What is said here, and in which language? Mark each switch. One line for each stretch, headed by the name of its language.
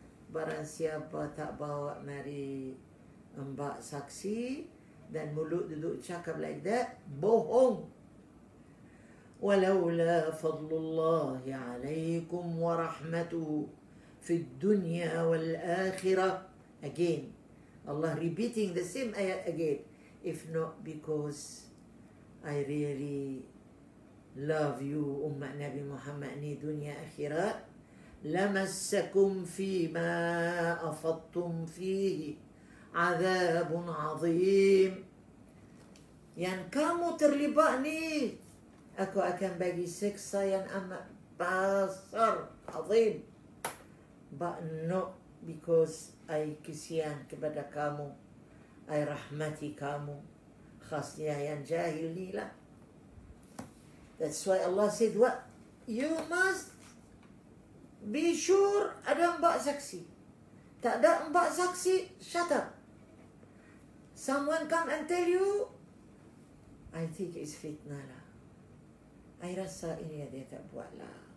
Malay: Barang siapa tak bawa mari 4 saksi dan mulut duduk cakap
English: like that,
Malay: bohong.
Arabic: ولولا فضل الله عليكم ورحمته في الدنيا والآخرة.
English: Again, Allah repeating the same ayat again. If not because I really love you, Ummah Nabi Muhammad
Malay: ni dunia akhirat,
Arabic: lamassakum fima afattum fihi azabun azim.
Malay: Yang kamu terlibat ni, aku akan bagi seksa yang amat besar, azim.
English: But not because I
Malay: kesian kepada kamu,
English: I
Malay: rahmati kamu. Khasnya yang jahil ni lah.
English: That's why Allah said what? You must be sure
Malay: ada 4 saksi. Tak ada 4 saksi,
English: shut up. Someone come and tell you, I think it's fitnah lah.
Malay: I rasa ini dia tak buat lah.